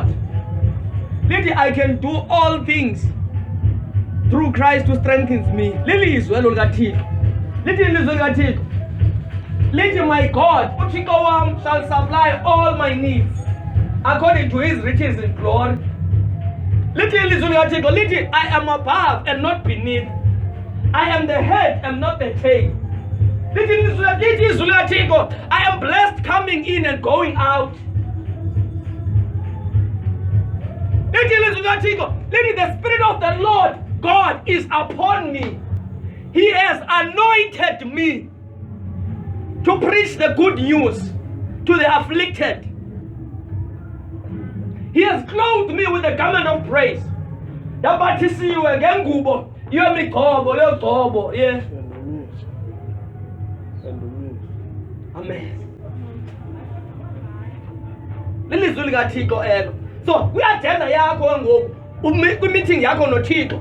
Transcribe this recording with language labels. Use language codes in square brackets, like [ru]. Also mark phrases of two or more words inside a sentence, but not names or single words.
[en] Lithi I can do all things through Christ who strengthens me. [xh] Lilizwi elo likaThixo. Lithi ilizwi likaThixo. [en] Lithi my God, [xh] uThixo wami [en] shall supply all my needs according to his riches in glory. [xh] Lithi ilizwi likaThixo. [en] Lithi I am above and not beneath. I am the head and not the tail. [xh] Lithi ilizwi likaThixo. [en] I am blessed coming in and going out. [xh] Lithi ilizwi likaThixo. [en] Lithi the Spirit of the Lord God is upon me. He has anointed me to preach the good news to the afflicted. He has clothed me with the garment of praise. [xh] Yabathisiwe ngengubo yemigcobo yegcobo. [en] Yes. Amen. [xh] Lilizwi likaThixo elo. So kuyagenda yakho ngoku kwi-meeting yakho noThixo.